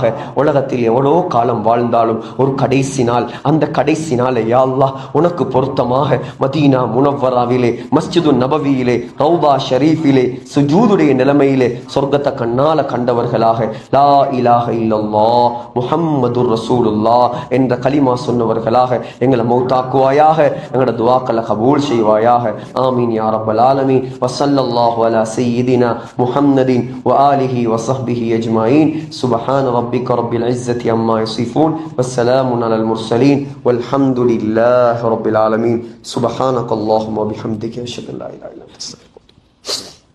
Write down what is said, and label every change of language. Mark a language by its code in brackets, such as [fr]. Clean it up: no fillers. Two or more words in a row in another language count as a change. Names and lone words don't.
[ta] உலகத்தில் எவ்வளோ காலம் வாழ்ந்தாலும் ஒரு கடைசி நாள், அந்த கடைசி நாளை [ar] يا الله [ta] உனக்கு பொருத்தமாக மதீனா முனவ்வராவிலே, மஸ்ஜிது நபவியிலே, ரௌதா ஷரீஃபிலே சுஜூதுடைய நிலைமையிலே சொர்க்கத்தை கண்ணால கண்டவர்களாக [ar] لا إله إلا الله محمد رسول الله [ta] என்ற கலிமா சொன்னவர்களாக எங்களை மௌத்தாக்குவாயாக. எங்களோட துஆக்களை கபூல் செய்வாயாக. [ar] آمين يا رب العالمين. وصلى الله على سيدنا محمد وآله وصحبه أجمعين. سبحان ربك رب العزة عما يصفون والسلام على المرسلين والحمد لله رب العالمين. سبحانك اللهم وبحمدك أشهد أن لا إله إلا أنت أستغفرك.